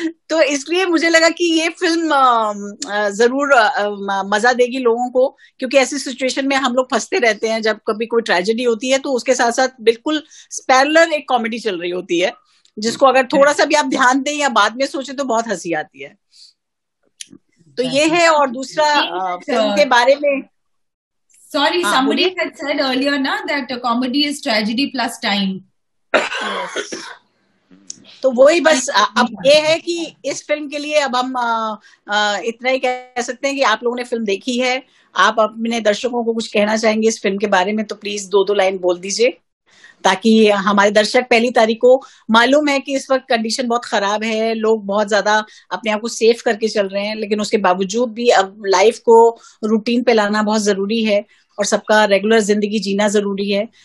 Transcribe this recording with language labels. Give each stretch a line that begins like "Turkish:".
Hindi: तो इसलिए मुझे लगा कि ये फिल्म जरूर मजा देगी लोगों को, क्योंकि ऐसी सिचुएशन में हम लोग फंसते रहते हैं जब कभी कोई ट्रेजेडी होती है, तो उसके साथ साथ बिल्कुल पैरेलल एक कॉमेडी चल रही होती है, जिसको अगर थोड़ा सा भी आप ध्यान दें या बाद में सोचें तो बहुत हंसी आती है। तो ये है। और दूसरा फिल्म के बारे में,
English: sorry, somebody had said earlier na that comedy is tragedy plus time. Yes.
Hindi: तो वही बस अब ये है कि इस फिल्म के लिए अब हम इतना ही कह सकते हैं कि आप लोगों ने फिल्म देखी है, आप अपने दर्शकों को कुछ कहना चाहेंगे इस फिल्म के बारे में तो प्लीज 2-2 लाइन बोल दीजिए, ताकि हमारे दर्शक 1 तारीख को, मालूम है कि इस वक्त कंडीशन बहुत खराब है, लोग बहुत ज्यादा अपने आप को सेफ करके चल रहे हैं, लेकिन उसके बावजूद भी अब लाइफ को रूटीन पे लाना बहुत जरूरी है और सबका रेगुलर जिंदगी जीना जरूरी है।